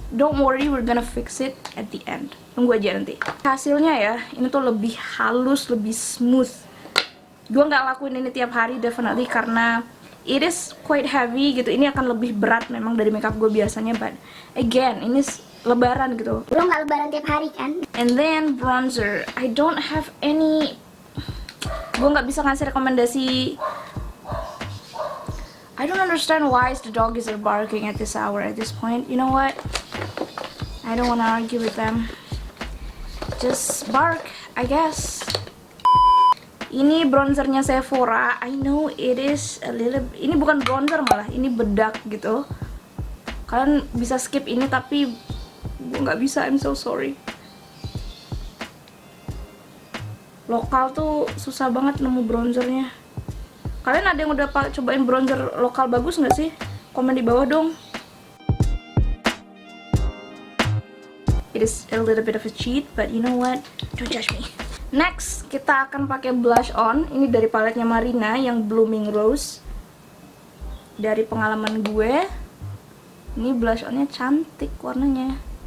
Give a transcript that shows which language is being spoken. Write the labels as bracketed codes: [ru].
[en] don't worry, we're gonna fix it at the end. [id] Tunggu aja nanti. Hasilnya ya, ini tuh lebih halus, lebih smooth. Gue nggak lakuin ini tiap hari definitely karena [en] it is quite heavy [id] gitu. Ini akan lebih berat memang dari makeup gue biasanya, [en] but again, [id] ini lebaran gitu. Lo nggak lebaran tiap hari kan? [en] And then bronzer, I don't have any. [id] Gue nggak bisa ngasih rekomendasi. [en] I don't understand why the doggies are barking at this hour, at this point. You know what? I don't wanna argue with them. Just bark, I guess. [id] Ini bronzernya Sephora. [en] I know it is a little. [id] Ini bukan bronzer malah, ini bedak gitu. Kalian bisa skip ini tapi gue nggak bisa. [en] I'm so sorry. [id] Lokal tuh susah banget nemu bronzernya. Kalian ada yang udah cobain bronzer lokal bagus nggak sih? Komen di bawah dong. [en] It is a little bit of a cheat, but you know what? Don't judge me. Next, [id] kita akan pakai blush on. Ini dari paletnya Marina yang Blooming Rose. Dari pengalaman gue, ini blush onnya cantik warnanya.